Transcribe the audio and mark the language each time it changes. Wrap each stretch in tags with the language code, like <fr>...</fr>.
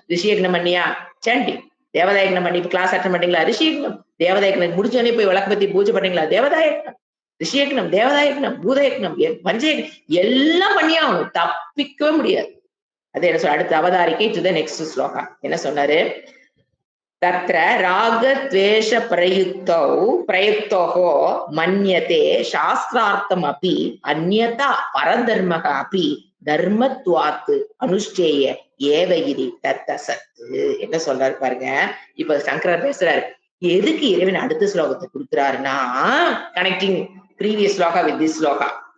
<ta>ரிஷியக்னம் பண்ணியா, சாண்டி. தேவதாயக்னம் பண்ணி இப்ப</ta> <en>class attend</en> <ta>பண்ணீங்களா, ரிஷியக்னம். தேவதாயக்னம் முடிச்சோடனே போய் விளக்கு பத்தி பூஜை பண்ணீங்களா, தேவதாயக்னம். ரிஷியக்னம், தேவதாயக்னம், பூதயக்னம், பஞ்சயக்னம் எல்லாம் பண்ணியா ஆகணும், தப்பிக்கவே முடியாது. அது என்ன சொல்ற? அடுத்த அவதாரிக்கை</ta> <en>to the next sloka</en> <ta>என்ன சொன்னாரு?</ta> <sa>तत्र रागद्वेष प्रयुक्तोः मन्यते शास्त्रार्थमपि अन्यथा परधर्मः अपि தர்மத்வாத்து அனுஷ்டேய ஏவகிரி தத்த சத்து.</sa> <ta>என்ன சொல்றாரு பாருங்க. இப்ப சங்கரர் பேசுறாரு, எதுக்கு இறைவன் அடுத்த ஸ்லோகத்தை கொடுக்கிறாருன்னா,</ta> <en>Connecting previous sloka with this sloka.</en>